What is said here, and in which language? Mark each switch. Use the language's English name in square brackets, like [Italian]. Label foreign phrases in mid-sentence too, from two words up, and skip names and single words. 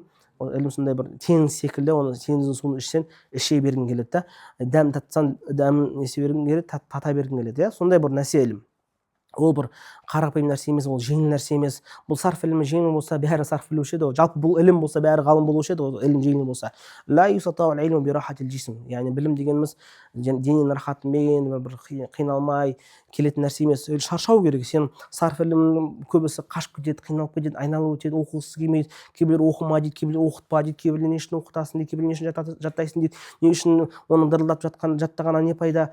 [Kazakh] Ілім сондай бір теңіз секілді, оны теңіздің суын ішсең, іше бергің келеді. Дәм татсаң, дәмін есе бергің келеді, тата бергің келеді. Сондай бір нәрсе ілім. Ол бір қарапайым нәрсе емес, ол жеңіл нәрсе емес. Бұл сарф ілімі жеңіл болса, бәрі сарф білуші еді. Жалпы бұл ілім болса, бәрі ғалым болушы еді, ол ілім жеңіл болса. [Arabic] لا يستطاع العلم براحة الجسم. [Kazakh] Яғни білім дегеніміз дененің рахатымен, бір қиналмай келетін нәрсе емес. Шаршау керек. Сен сарф ілімнің көбісі қашып кетеді, қиналып кетеді, айналып өтеді, оқығысы келмейді. Кейбіреулер оқыма дейді, кейбіреулер оқытпа дейді, кейбіреулер не үшін оқытасың дейді, кейбіреулер не үшін жаттайсың дейді. Не үшін оның дырылдап жаттағаннан не пайда?